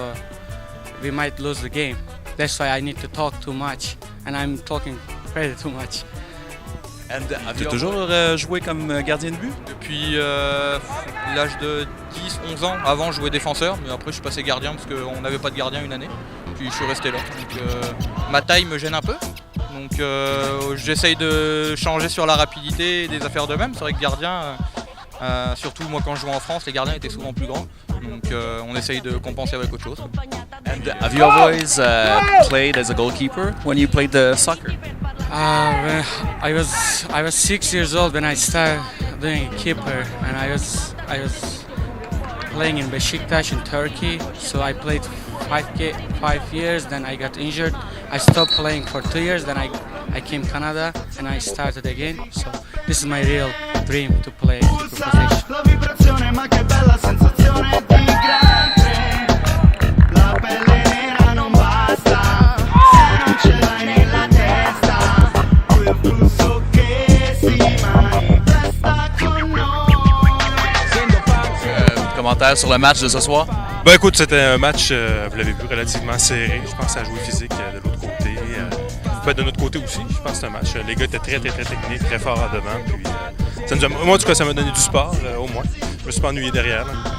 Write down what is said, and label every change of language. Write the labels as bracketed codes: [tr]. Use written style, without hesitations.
[en] So we might lose the game. That's why I need to talk too much, and I'm talking pretty too much. [fr] Tu as toujours joué comme gardien de but? Depuis l'âge de 10-11 ans. Avant, je jouais défenseur, mais après, je suis passé gardien parce qu'on n'avait pas de gardien une année. Puis, je suis resté là. Donc, ma taille me gêne un peu. Donc, j'essaye de changer sur la rapidité et des affaires de même. C'est vrai que gardien, surtout moi quand je jouais en France, les gardiens étaient souvent plus grands. Donc, on essaye de compenser avec autre chose. [en] And have you always played as a goalkeeper when you played the soccer? I was 6 years old when I started doing keeper, and I was playing in Besiktas in Turkey. So I played 5 years, then I got injured. I stopped playing for 2 years, then I came Canada and I started again. So this is my real dream to play professional. [it] La vibrazione, ma che bella sensazione di grande. La pelle nera non basta se non ce l'hai nella testa. Quel flusso che si manifesta con noi. [fr] Commentaire sur le match de ce soir? Ben écoute, c'était un match, vous l'avez vu, relativement serré. Je pense à jouer physique de l'autre côté. De notre côté aussi, je pense que c'est un match. Les gars étaient très techniques, très forts en devant. Puis, moi, en tout cas, ça m'a donné du sport, au moins. Je me suis pas ennuyé derrière. Là.